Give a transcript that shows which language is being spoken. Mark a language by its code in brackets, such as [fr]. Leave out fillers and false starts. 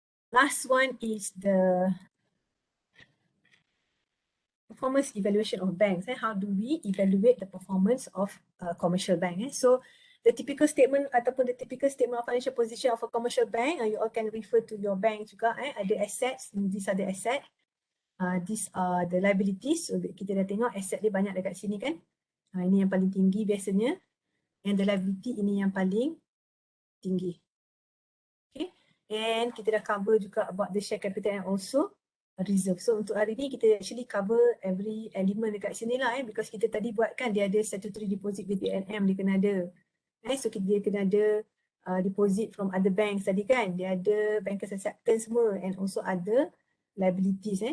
[en] Last one is the performance evaluation of banks. How do we evaluate the performance of commercial bank? So the typical statement [ms] ataupun [en] the typical statement of financial position of a commercial bank, you all can refer to your bank [ms] juga. Ada [en] assets, these are the assets. These are the liabilities. [ms] So kita dah tengok aset dia banyak dekat sini kan. Ini yang paling tinggi biasanya. [en] And the liability [ms] ini yang paling tinggi. Okay. [en] And [ms] kita dah [en] cover [ms] juga [en] about the share capital and also reserve. [ms] So untuk hari ni kita [en] actually cover every element [ms] dekat sini lah [en] because [ms] kita tadi buat kan dia ada [en] statutory deposit with DNM, [ms] dia kena ada. [en] So [ms] dia kena ada [en] deposit from other banks [ms] tadi kan, dia ada [en] bankers acceptance [ms] semua [en] and also other liabilities.